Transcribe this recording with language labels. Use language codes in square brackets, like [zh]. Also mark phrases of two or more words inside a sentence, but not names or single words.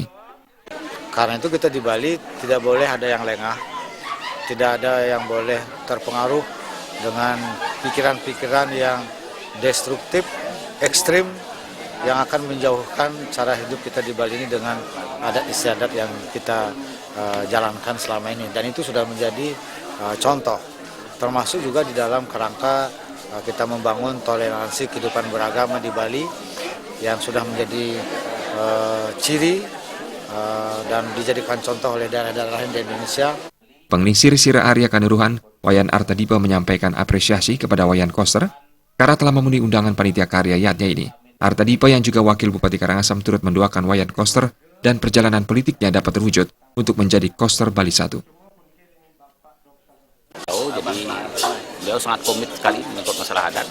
[id] Karena itu kita di Bali tidak boleh ada yang lengah, tidak ada yang boleh terpengaruh dengan pikiran-pikiran yang destruktif, ekstrim, yang akan menjauhkan cara hidup kita di Bali ini dengan adat istiadat yang kita jalankan selama ini. Dan itu sudah menjadi contoh, termasuk juga di dalam kerangka kita membangun toleransi kehidupan beragama di Bali yang sudah menjadi ciri dan dijadikan contoh oleh daerah-daerah lain di Indonesia. Pengelisir Sira Arya Kanuruhan, Wayan Artadipa menyampaikan apresiasi kepada Wayan Koster karena telah memenuhi undangan panitia karya yatnya ini. Artadipa yang juga wakil Bupati Karangasem turut mendoakan Wayan Koster dan perjalanan politiknya dapat terwujud untuk menjadi Koster Bali 1. Jadi beliau sangat komit sekali menyangkut masalah adat.